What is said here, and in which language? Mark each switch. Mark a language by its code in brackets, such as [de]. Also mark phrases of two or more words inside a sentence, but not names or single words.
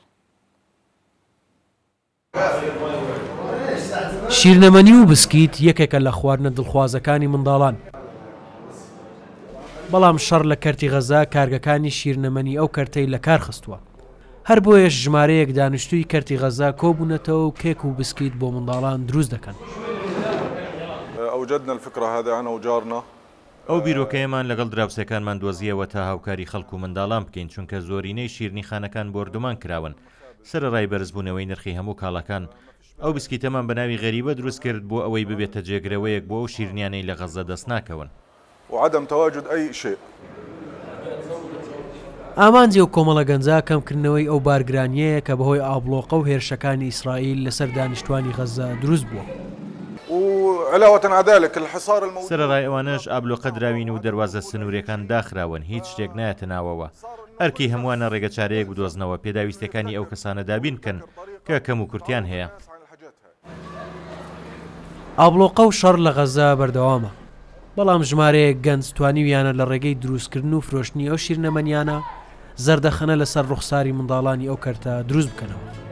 [ckb] شیرنەمەنی و بسکیت یەکێکە لە خواردنە دڵخوازەکانی منداڵان. بەڵام شەڕ لە کەرتی غەزا کارگەکانی شیرنەمەنی ئەو کەرتەی لە کار خستووە. هەر بۆیەش ژمارەیەک دانیشتووی کەرتی غەزا کۆبوونەتەوە و کێک و بسکیت بۆ منداڵان دروست دەکەن. [ar] أوجدنا الفكرة هذا أنا وجارنا. [ckb] ئەو بیرۆکەیەمان لەگەڵ دراوسەکانمان دۆزیەوە تا هاوکاری خەڵک و منداڵان بکەین چونکە زۆرینەی شیرنی خانەکان بردومان کراون. سەرەڕای بەرزبوونەوەی نرخی هەموو کاڵەکان ئەو بسکیتەمان بە ناوی غەریبە دروست کرد بۆ ئەوەی ببێتە جێگرەوەیەک بۆ ئەو شیرنیانەی لە غەزە دەست ناکەون. [ar] وعدم تواجد أي شيء. [ckb] ئامانجی و کۆمەڵە گەنجا کەمکردنەوەی ئەو بارگرانیەیە کە بەهۆی ئابلۆقە و هێرشەکانی ئیسرائیل لەسەر دانیشتوانی غەزە دروست بووە. [ar] وعلاوة على ذلك الحصار الموجود. [ckb] سەرەڕای ئەوانەش ئابلۆقە دراوین و دەواازە سنوورەکان داخراون هیچ شتێک نایەتە ناوەوە. هەرکی هەمووانە ڕێگەچارەیەک بدۆزنەوە پێداویستەکانی ئەو کەسانە دابین بکەن کە کەم و کورتیان هەیە. ئابلۆقە و شەڕ لە غەزا بەردەوامە. بەڵام ژمارەیەک گەنج توانیویانە لە ڕێگەی دروستکردن و فرۆشتنی ئەو شیرنەمەنیانە زەردەخەنە لەسەر ڕوخساری منداڵانی ئەو کەرتە دروست بکەنەوە.